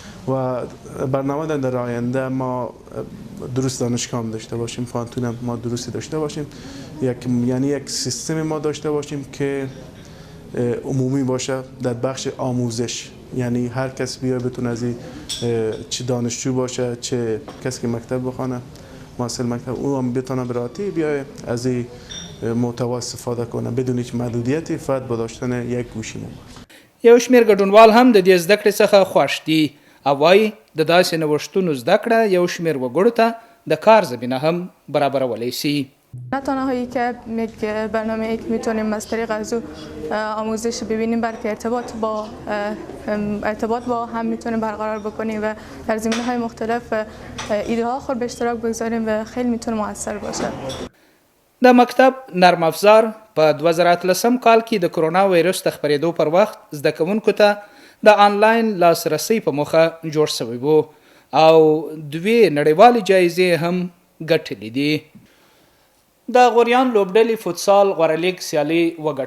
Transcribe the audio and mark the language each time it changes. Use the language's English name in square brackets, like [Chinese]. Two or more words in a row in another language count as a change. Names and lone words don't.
[Persian] و برنامه در آینده ما درست دانشگاه هم داشته باشیم، فانتون هم ما درستی داشته باشیم، یک سیستم ما داشته باشیم که عمومی باشه در بخش آموزش، یعنی هر کس بیا بتونه از چه دانشجو باشه چه کسی که مکتب بخونه محصل مکتب او هم بتونه براتی بیا از این محتوا استفاده کنه بدون هیچ محدودیتی فقط با داشتن یک گوشی موبایل. [Pashto] یو شمېر ګډونوال هم د دې زده کړې څخه خوښ دي او وایي د داسې نوښتونو زده کړه یو شمېر وګړو ته د کار زمینه هم برابرولی شي. [Persian] نه تنها که یک برنامه که میتونیم از طریق از او آموزش ببینیم، بلکه ارتباط با هم میتونیم برقرار بکنیم و در زمینه‌های مختلف ایده ها خود به اشتراک بگذاریم و خیلی میتونه موثر باشه. [Pashto] د مکتب نرم افزار په 2013 کال کې د کرونا وایرس د خپرېدو پر وخت زده کوونکو ته د آنلاین لاسرسي په موخه جوړ شوی و او دوی نړیوالې جایزې هم ګټلې دي. د غوریان لوبډلې فوتسال غوره لیګ سیالي وګټله.